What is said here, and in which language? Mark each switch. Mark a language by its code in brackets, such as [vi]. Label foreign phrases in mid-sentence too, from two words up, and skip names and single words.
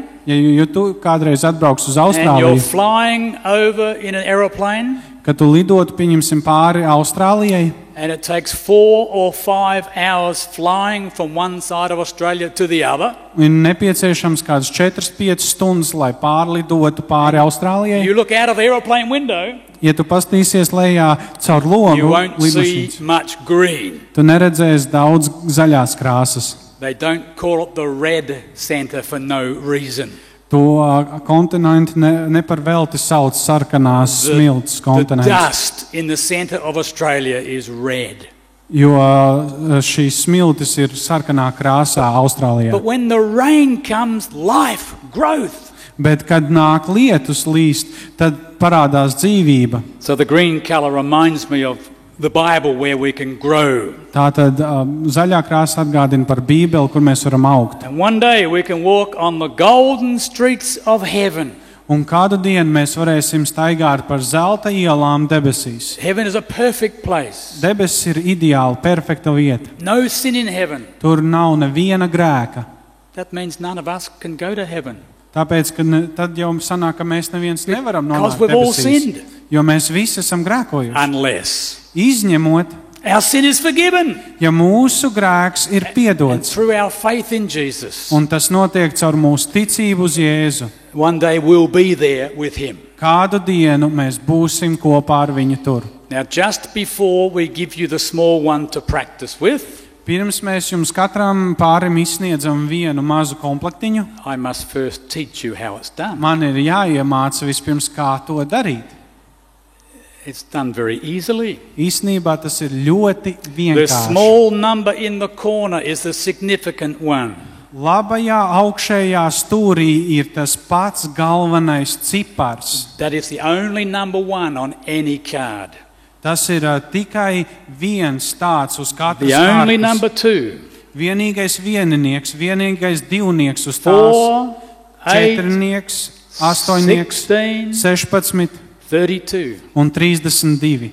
[lv] Ja tu kādreiz atbrauks uz [en] and you're [lv] Austrāliju, [en] flying over in an aeroplane [lv] kad tu lidotu, pieņemsim, pāri Austrālijai, [en] and it takes 4 or 5 hours flying from one side of Australia to the other, [lv] ir nepieciešams kādas 4-5 stundas, lai pārlidotu pāri Austrālijai. [en] you look out of the aeroplane window, [lv] Ja tu pastīsies lejā caur [en] you [lv] logu, [en] won't see [lv] lidmašīnas, [en] much green. [lv] tu neredzēsi daudz zaļās krāsas. [en] They don't call it the red centre for no reason. [lv] To kontinentu ne par velti sauc sarkanās smilts [en] The [lv] kontinents, [en] dust in the centre of Australia is red. [lv] jo šīs smiltis ir sarkanā krāsā Austrālijā. [en] But when the rain comes, life, growth. [lv] Bet, kad nāk lietus līst, tad parādās dzīvība. [en] So the green colour reminds me of the Bible where we can grow. [lv] Tātad zaļā krāsa atgādina par Bībeli, kur mēs varam augt. [en] And one day we can walk on the golden streets of heaven. [lv] Un kādu dienu mēs varēsim staigāt par zelta ielām debesīs. [en] Heaven is a perfect place. [lv] Debesis ir ideāli, perfekta vieta. [en] No sin in heaven. [lv] Tur nav neviena grēka. [en] That means none of us can go to heaven. [lv] Tāpēc, ka tad jau sanāk, ka mēs neviens nevaram [en] Because [lv] nonākt [en] we've all [lv] debesīs. [en] sinned. [lv] Jo mēs visi esam grēkojuši. [en] Unless [lv] Izņemot, [en] our sin is forgiven. [lv] ja mūsu grēks ir [en] And [lv] piedots. [en] through our faith in Jesus, [lv] Un tas notiek caur mūsu ticību uz Jēzu. [en] one day we'll be there with him. [lv] Kādu dienu mēs būsim kopā ar viņu tur. [en] Now, just before we give you the small one to practice with, [lv] Pirms mēs jums katram pārim izsniedzam vienu mazu komplektiņu, [en] I must first teach you how it's done. [lv] man ir jāiemāca vispirms, kā to darīt. [en] It's done very easily. [lv] Īsnībā tas ir ļoti [en] The [lv] vienkārši. [en] small number in the corner is the significant one. [lv] Labajā augšējā stūrī ir tas pats galvenais cipars. [en] That is the only number one on any card. [lv] Tas ir tikai viens tāds uz katras [en] The only [lv] kārtas. [en] number 2. [lv] Vienīgais vieninieks, vienīgais divnieks uz tās. [en] 4, 8, [lv] Četrnieks, astoņnieks, 16, 16 32. un 32.